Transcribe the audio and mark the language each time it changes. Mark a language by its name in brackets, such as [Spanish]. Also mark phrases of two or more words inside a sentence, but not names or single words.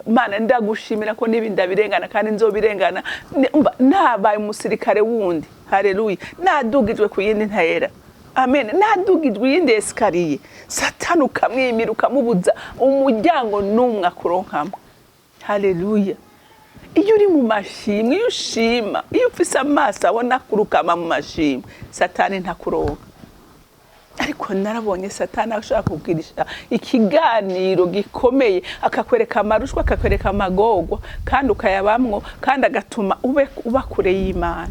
[Rundi] Mana, ndagushimira ko nibi ndabirengana kandi nzobirengana, nabaye umusirikare wundi. haleluya nadugijwe ku yindi ntera amen nadugijwe yindi esikariye satani ukamwimira ukamubuza umuryango n'umwe akuronkamo haleluya iyo uri mu mashimwe iyo ushima iyo ufise amaso abona kurukama mu mashimwe satani ntakuronka ariko narabonye satani ashaka kugirisha ikiganiro gikomeye akakwereka amarushwa akakwereka amagogwa kandi ukayabamwo kandi agatuma uba kure y'Imana.